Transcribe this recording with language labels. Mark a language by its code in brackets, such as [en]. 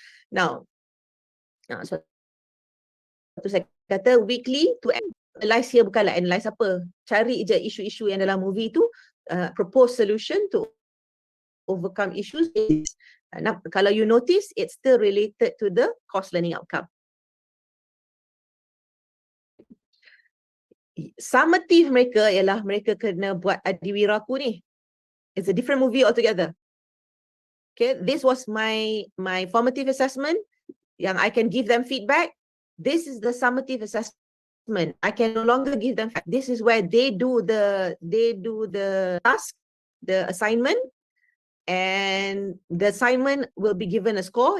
[ms] Now, so saya kata weekly to analyze here bukanlah analyze apa. Cari je isu-isu yang dalam movie tu, [en] propose solution to overcome issues. Kalau you notice, it's still related to the course learning outcome. [ms] Summative mereka ialah mereka kena buat Adiwiraku ni. [en] It's a different movie altogether. Okay, this was my formative assessment yang I can give them feedback. This is the summative assessment. I can no longer give them feedback. This is where they do the task, the assignment, and the assignment will be given a score.